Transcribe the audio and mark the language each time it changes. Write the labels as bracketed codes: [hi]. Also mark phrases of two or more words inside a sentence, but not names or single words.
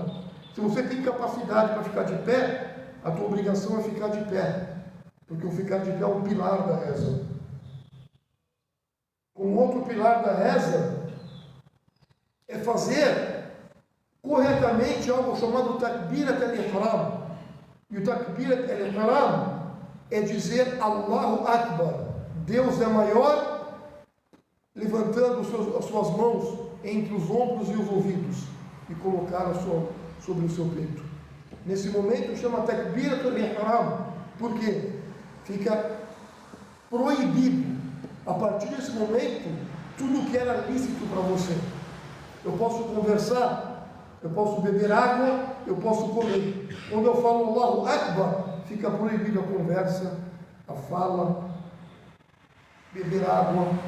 [pt] Se você tem capacidade para ficar de pé, a tua obrigação é ficar de pé. Porque o ficar de pé é um pilar da reza. Um outro pilar da reza é fazer corretamente algo chamado [ar] تكبيرة الإحرام. [pt] E o [ar] تكبيرة الإحرام [pt] é dizer [ar] الله أكبر, [pt] Deus é maior, levantando as suas mãos entre os ombros e os ouvidos e colocar sobre o seu peito. Nesse momento chama [ar] تكبيرة الإحرام, [pt] porque fica proibido, a partir desse momento, tudo que era lícito para você. Eu posso conversar, eu posso beber água, eu posso comer. Quando eu falo [ar] الله أكبر, [pt] fica proibido a conversa, a fala, beber água.